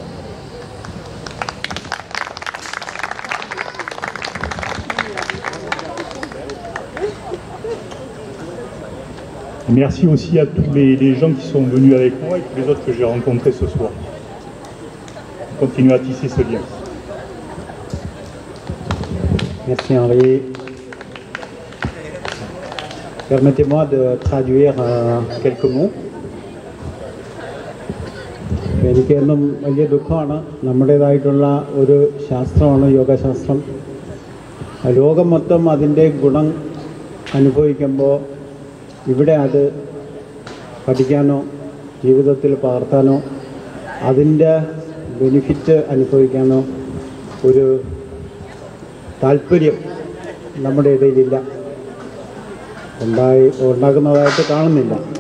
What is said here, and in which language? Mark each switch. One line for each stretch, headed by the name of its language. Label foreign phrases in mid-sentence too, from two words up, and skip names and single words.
French: Merci aussi à tous les gens qui sont venus avec moi et tous les autres que j'ai rencontrés ce soir. Continuez à tisser ce lien. Merci Henri. Permettez-moi de traduire quelques mots.
Malayalam: എനിക്കെന്നും വലിയ ദുഃഖമാണ്. നമ്മുടേതായിട്ടുള്ള ഒരു ശാസ്ത്രമാണ് യോഗശാസ്ത്രം. ലോകം മൊത്തം അതിൻ്റെ ഗുണം അനുഭവിക്കുമ്പോൾ ഇവിടെ അത് പഠിക്കാനോ ജീവിതത്തിൽ പകർത്താനോ അതിൻ്റെ ബെനിഫിറ്റ് അനുഭവിക്കാനോ ഒരു താല്പര്യം നമ്മുടെ ഇടയിലില്ല, ഉണ്ടാകുന്നതായിട്ട് കാണുന്നില്ല.